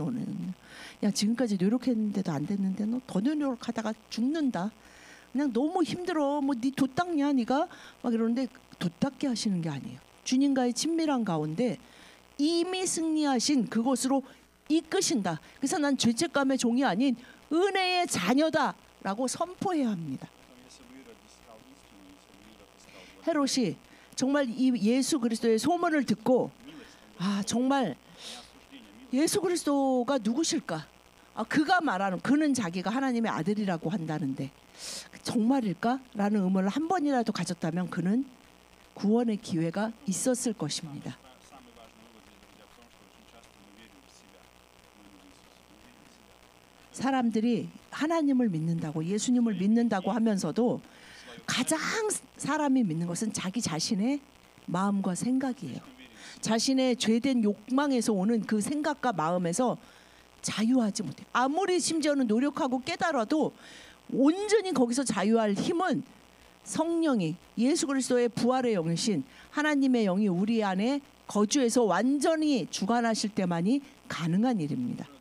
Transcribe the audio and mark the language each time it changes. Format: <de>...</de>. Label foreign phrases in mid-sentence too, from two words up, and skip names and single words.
<ko>너는 야 지금까지 노력했는데도 안 됐는데 너 더 노력하다가 죽는다. 그냥 너무 힘들어. 뭐 네 돛닦냐 네가 막 이러는데 돛닦게 하시는 게 아니에요. 주님과의 친밀한 가운데 이미 승리하신 그것으로 이끄신다. 그래서 난 죄책감의 종이 아닌 은혜의 자녀다라고 선포해야 합니다.</ko> <ru>Поэтому если бы Ирод искал истину, если бы Ирод искал</ru> <ko>헤롯이 정말 이 예수 그리스도의 소문을 듣고 아 정말 예수 그리스도가 누구실까? 아 그가 말하는 그는 자기가 하나님의 아들이라고 한다는데 정말일까?라는 의문을 한 번이라도 가졌다면 그는 구원의 기회가 있었을 것입니다.</ko> <ru>самый важный вывод здесь, друзья, в том, что очень часто мы верим в себя. Мы не в Иисуса, мы верим в себя.</ru> <ko>사람들이 하나님을 믿는다고 예수님을 믿는다고 하면서도 가장 사람이 믿는 것은 자기 자신의 마음과 생각이에요. 자신의 죄된 욕망에서 오는 그 생각과 마음에서 자유하지 못해. 아무리 심지어는 노력하고 깨달아도 온전히 거기서 자유할 힘은 성령이 예수 그리스도의 부활의 영이신 하나님의 영이 우리 안에 거주해서 완전히 주관하실 때만이 가능한 일입니다.</ko>